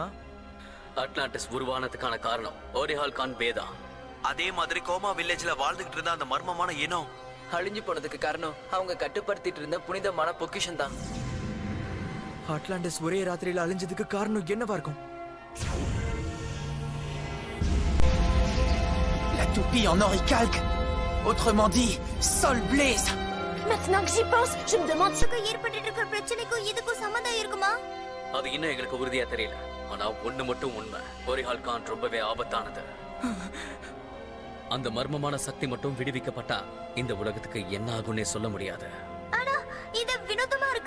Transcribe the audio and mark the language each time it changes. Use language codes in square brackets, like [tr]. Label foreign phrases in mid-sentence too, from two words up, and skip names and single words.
[ta] அட்லாண்டிஸ் உருவானதுக்கான காரணம் ஓரிஹால் கான் பேதா. அதே மாதிரி கோமா வில்லேஜ்ல வாழ்ந்துகிட்டு இருந்த அந்த மர்மமான இனம் அழிஞ்சு போனதுக்கு காரணம் அவங்க கட்டுப்படுத்திட்டு இருந்த புனிதமான பொக்கிஷம் தான். அட்லாண்டிஸ் ஒரே ராத்திரியில அழிஞ்சதுக்கு காரணம் என்னவா இருக்கும்? [fr] La toupie en oricalque. Autrement dit, Sol Blaze. Maintenant que j'y pense, je me demande ce que [ta] ஏற்பட்டுட்டு இருக்கிற பிரச்சனைக்கும் இதுக்கும் சம்பந்தம் இருக்குமா? அது இன்னும் எங்களுக்கு உறுதியா தெரியல. ஆனா ஒண்ணு மட்டும் உண்மை, ஓரிஹால் கான் ரொம்பவே ஆபத்தானது. அந்த மர்மமான சக்தி மட்டும் விடுவிக்கப்பட்டா இந்த உலகத்துக்கு என்ன ஆகும்னே சொல்ல முடியாது. ஆனா இது வினோதமா இருக்கு.